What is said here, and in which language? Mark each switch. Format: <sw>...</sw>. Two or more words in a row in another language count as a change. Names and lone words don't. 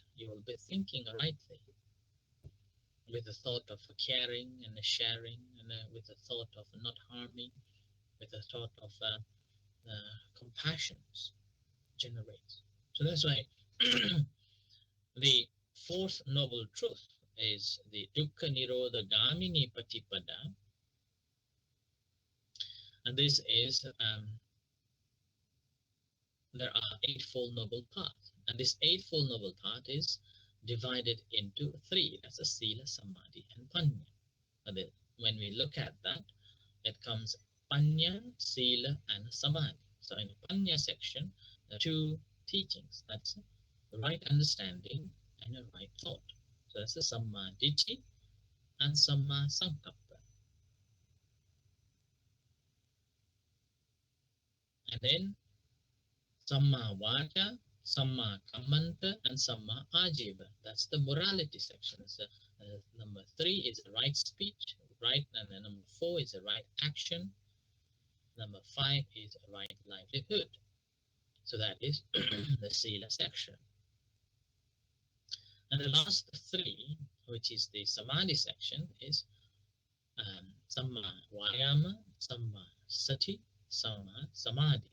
<en>You will be thinking rightly, with the thought of caring and sharing, and with the thought of not harming, with the thought of compassion generates. So that's why the fourth noble truth is the</en> <pi>dukkha nirodha gamini patipada,</pi> <en>and this is there are eightfold noble paths, and this eightfold noble path is divided into three. That's a</en> <pi>sila, samadhi,</pi> <en>and panya. And then when we look at that, it comes</en> <pi>panya, sila,</pi> <en>and samadhi. So in the panya section, there are two teachings. That's the right understanding and a right thought. So that's the</en> <pi>samma ditti</pi> <en>and</en> <pi>samma sankappa.</pi> <en>And then</en> <pi>Samma Vacha, Samma Kammanta, and Samma Ajiva.</pi> <en>That's the morality section. So, number 3 is right speech, right, and then number 4 is the right action. Number 5 is right livelihood. So that is the Sila section. And the last 3, which is the Samadhi section, is</en> <pi>Samma Vayama, Samma Sati, Samma Samadhi.</pi>